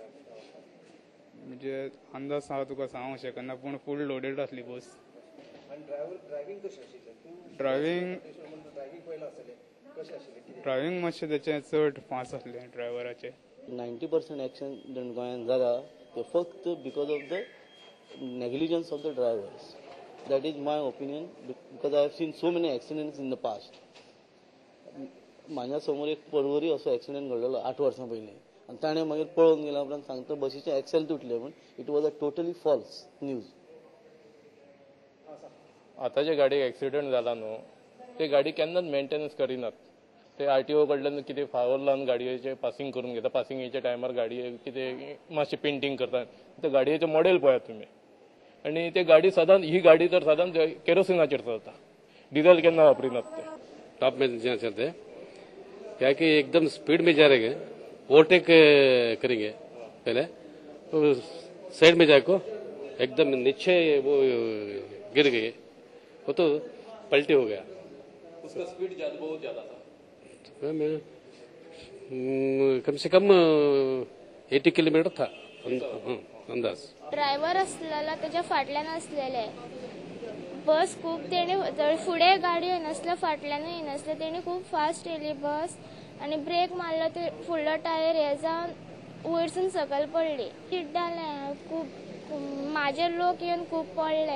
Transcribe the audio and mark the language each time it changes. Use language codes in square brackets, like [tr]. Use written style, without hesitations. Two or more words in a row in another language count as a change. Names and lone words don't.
[kok] म्हणजे अंदाज हांव तुका सांगूंक शकना, पूण फूल लोडेड आसली बस। आनी ड्रायव्हिंग कशें आशिल्लें? ड्रायव्हिंग पयला आसलें कशें आशिल्लें? ड्रायव्हिंग मातशें तेचें चड फास्ट आसलें ड्रायव्हराचें। [en] 90% [kok] एक्सिडेंट गोंयांत जाला ते फक्त [en] because of the negligence of the drivers. That is my opinion, because I have seen so many accidents in the past. [kok] म्हाज्या समोर एक परवरी असो एक्सिडेंट घडलेलो 8 वर्सां पयलीं, आनी ताणें मागीर पळोवन गेल्या उपरांत सांगता बशीचें एक्सेल तुटलें, पूण [en] it was a totally false news. [kok] आतांचे गाडयेक एक्सिडेंट जाला न्हू, ते गाडी केन्नाच मेंटेनन्स करिनात। ते RTO कडल्यान कितें फावर लावन गाडयेचें पासिंग करून घेता, पासिंगेच्या टायमार गाडये कितें मातशें पेंटिंग करतात। ते गाडयेचें मॉडेल पळयात तुमी। आनी ते गाडी सदांच ही गाडी तर सदांच केरोसिनाचेर चलता, डिझल केन्ना वापरिनात ते। [hi] टॉप में जहाँ चलते हैं क्या कि एकदम स्पीड में जा रहे हैं, ओवरटेक करेंगे पहले तो साइड में जाको एकदम नीचे वो गिर गए, वो तो पलटी हो गया। उसका स्पीड बहुत ज्यादा था। कम से कम 80 किलोमीटर था अंदाज। [kok] ड्रायव्हर असलेला त्याच्या फाटल्यान असलेले बस खूप तेणे फुडें गाडी येनासले फाटल्यान येनासले, तेणी खूप फास्ट येयली बस आनी ब्रेक मारलो ते फुडलो टायर हे जावन वयरसून सकयल पडली। चिड्डालें खूब, म्हाजे लोक येवन खूब पडले।